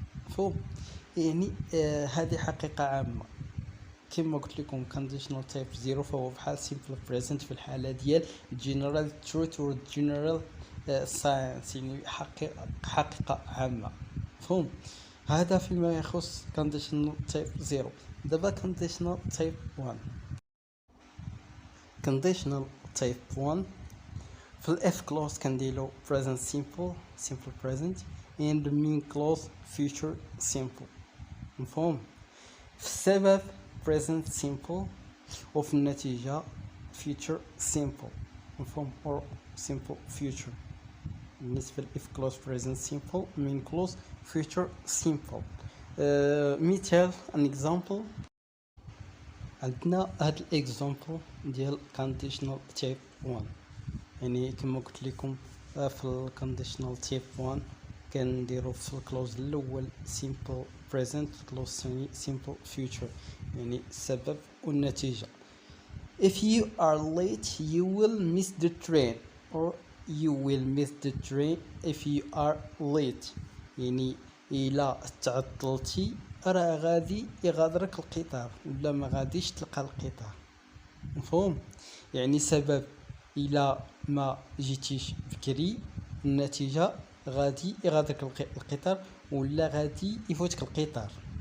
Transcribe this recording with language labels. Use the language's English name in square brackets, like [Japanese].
[Arabic] مفهوم؟ يعني هذه حقيقة عامة. كما قلت لكم conditional type 0 فهو بحال simple present في الحالة ديال general truth و general science، يعني حقيقة عامة. مفهوم؟ هذا فيما يخص conditional type 0. دابا conditional type 1. [English] conditional type 1 [Arabic] في الاف [English] clause [Arabic] كنديرو [English] present simple present and the main clause future simple. [Arabic] مفهوم؟ في السبب present simple وفي النتيجة future simple. مفهوم؟ [English] or simple future. [Arabic] بالنسبة ل [English] if clause present simple main clause future simple. [Arabic] مثال [English] an example. [Arabic] عندنا هاد الاكزامبل ديال conditional type 1. يعني كما قلت لكم في الكونديشنال تايب 1 كنديرو في الكلوز الاول simple present، الكلوز الثاني simple future، يعني السبب والنتيجة. [English] if you are late you will miss the train or you will miss the train if you are late، [Arabic] يعني إلا تعطلتي راه غادي يغادرك القطار ولا ما غاديش تلقى القطار. مفهوم؟ يعني سبب إلا ما جيتيش بكري النتيجة غادي يغادرك القطار ولا غادي يفوتك القطار.